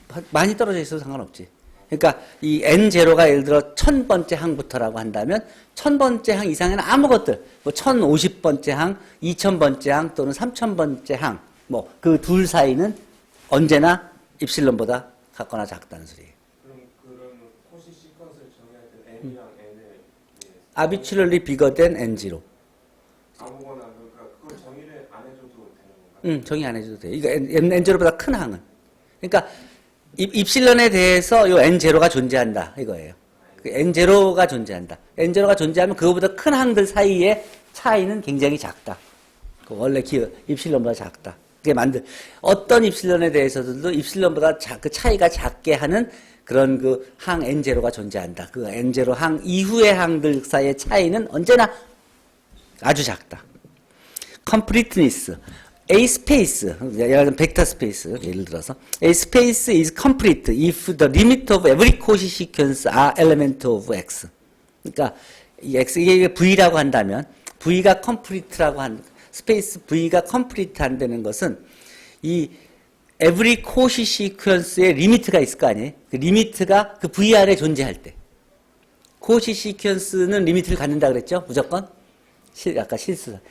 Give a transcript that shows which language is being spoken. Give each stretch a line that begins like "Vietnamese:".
Korean: 많이 떨어져 있어도 상관없지. 그러니까 이 n0가 예를 들어 1000번째 항부터라고 한다면 1000번째 항 이상에는 아무것들 뭐 1050번째 항, 2000번째 항 또는 3000번째 항 뭐 그 둘 사이는 언제나 입실론보다 같거나 작다는 소리예요. 그럼 코시 시퀀스를 정의할 때 n이랑 n을
English: arbitrarily bigger than n0.
Korean: 아무거나 그러니까 그걸 정의를 안 해줘도 되는 건가? 정의 안 해줘도 돼. 이거 n0보다 큰 항은. 그러니까 입실론에 대해서 요 n0가 존재한다 이거예요. n0가 존재한다. n0가 존재하면 그거보다 큰 항들 사이의 차이는 굉장히 작다. 원래 입실론보다 작다. 그게 어떤 입실론에 대해서도 입실론보다 그 차이가 작게 하는 그런 그 항 N0가 존재한다. 그 N0 항 이후의 항들 사이의 차이는 언제나 아주 작다.
English: completeness. A space,
Korean: 예를 들면 벡터 스페이스, 예를 들어서
English: A space is complete if the limit of every Cauchy sequence are element of X.
Korean: 그러니까 이 X 이게 V라고 한다면 V가 complete라고 스페이스 V가 complete 한다는 것은 이
English: every Cauchy sequence
Korean: 의 리미트가 있을 거 아니에요? 그 리미트가 그 V 안에 존재할 때. Cauchy sequence는 리미트를 갖는다 그랬죠? 무조건? 아까 실수.